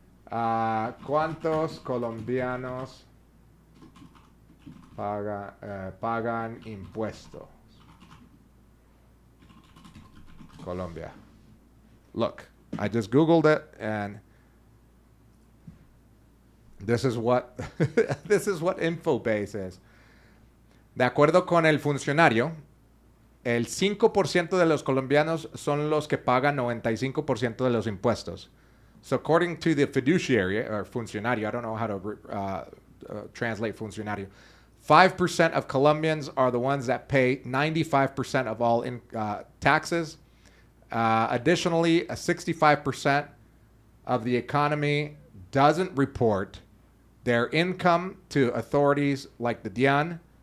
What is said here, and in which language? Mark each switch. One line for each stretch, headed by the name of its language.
Spanish: ¿Cuántos colombianos pagan impuestos? Colombia.
English: Look, I just Googled it, and this is what Infobase is.
Spanish: De acuerdo con el funcionario, el 5% de los colombianos son los que pagan 95% de los impuestos.
English: So according to the fiduciary, or funcionario, I don't know how to translate funcionario, 5% of Colombians are the ones that pay 95% of all taxes. Additionally, 65% of the economy doesn't report their income to authorities like the DIAN.